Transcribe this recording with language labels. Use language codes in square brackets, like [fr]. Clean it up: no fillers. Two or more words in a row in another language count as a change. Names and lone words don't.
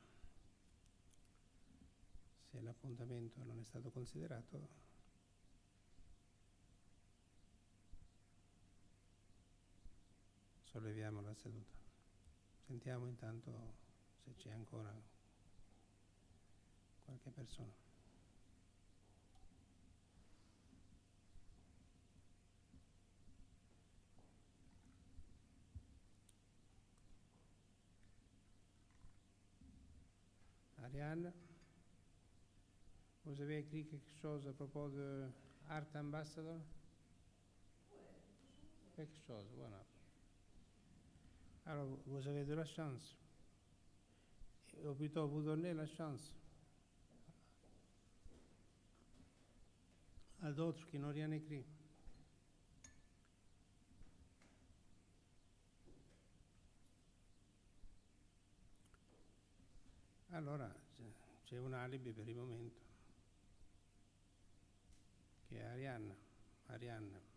[it] se l'appuntamento non è stato considerato, solleviamo la seduta. Sentiamo intanto se c'è ancora qualche persona. [fr] Ariane, vous avez écrit quelque chose à propos de Art Ambassador? Quelque chose, voilà. Alors, vous avez de la chance. Ou plutôt, vous donnez la chance à d'autres qui n'ont rien écrit. [it] Allora, c'è un alibi per il momento, che è Arianna. Arianna.